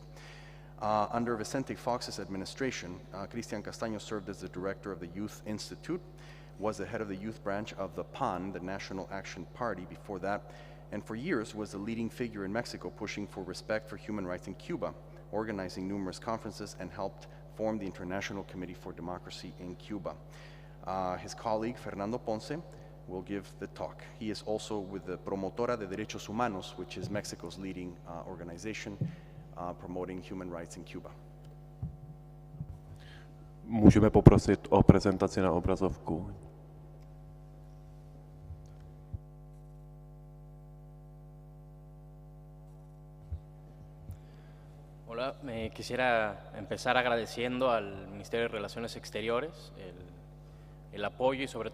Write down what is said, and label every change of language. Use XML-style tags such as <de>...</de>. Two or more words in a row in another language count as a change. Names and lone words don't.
<en>Under Vicente Fox's administration, Cristian Castaño served as the director of the Youth Institute, was the head of the youth branch of the PAN, the National Action Party, before that, and for years was the leading figure in Mexico pushing for respect for human rights in Cuba, organizing numerous conferences, and helped form the International Committee for Democracy in Cuba. His colleague, Fernando Ponce, will give the talk. He is also with the Promotora de Derechos Humanos, which is Mexico's leading organization promoting human rights in Cuba.</en> <cs>Můžeme poprosit o prezentaci na obrazovku.</cs> <es>Hola, quisiera empezar agradeciendo al Ministerio de Relaciones Exteriores el apoyo y sobre</es>